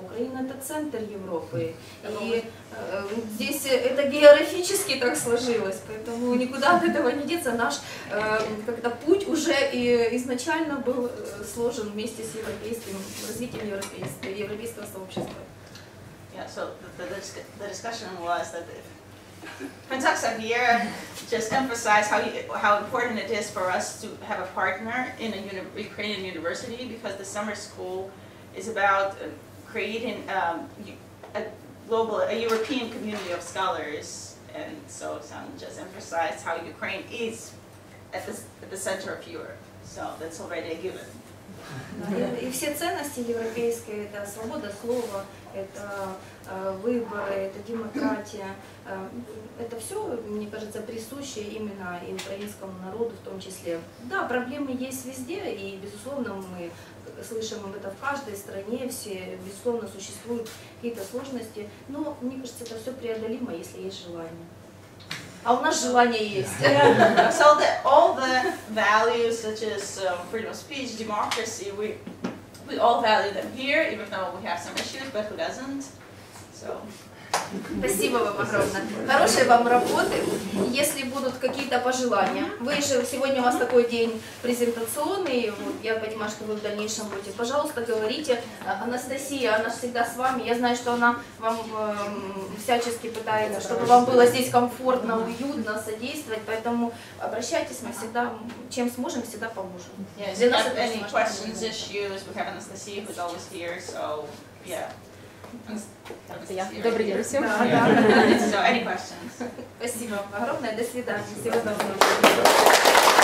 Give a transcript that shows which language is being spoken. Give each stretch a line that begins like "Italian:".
Russian: Украина это центр Европы. И здесь это географически так сложилось, поэтому никуда от этого не деться. Наш как-то путь уже изначально был сложен вместе с европейским развитием европейского сообщества.
English: Yeah, so the discussion was that Princess Xavier just emphasized how important it is for us to have a partner in a Ukrainian university, because the summer school is about creating a European community of scholars, and so Sam just emphasized how Ukraine is at the center of Europe. So that's already a given.
Russian: И все ценности европейские, это свобода слова, это выборы, это демократия, это все, мне кажется, присуще именно и украинскому народу в том числе. Да, проблемы есть везде, и, безусловно, мы слышим об этом в каждой стране, все, безусловно, существуют какие-то сложности, но, мне кажется, это все преодолимо, если есть желание. А у нас желание есть.
English: So all the values such as freedom of speech, democracy, we all value them here, even though we have some issues, but who doesn't? So.
Russian: Спасибо вам огромное. Хорошей вам работы. Если будут какие-то пожелания, вы же сегодня у вас такой день презентационный, вот, я понимаю, что вы в дальнейшем будете. Пожалуйста, говорите. Анастасия, она всегда с вами. Я знаю, что она вам всячески пытается, чтобы вам было здесь комфортно, уютно, содействовать. Поэтому обращайтесь, мы всегда, чем сможем, всегда поможем.
English: Yeah, if you have any questions, issues, we have Anastasia who's always here, so yeah.
Russian: Добрый день всем.
English: So, any questions?
Russian: Спасибо огромное. До свидания. Всего доброго.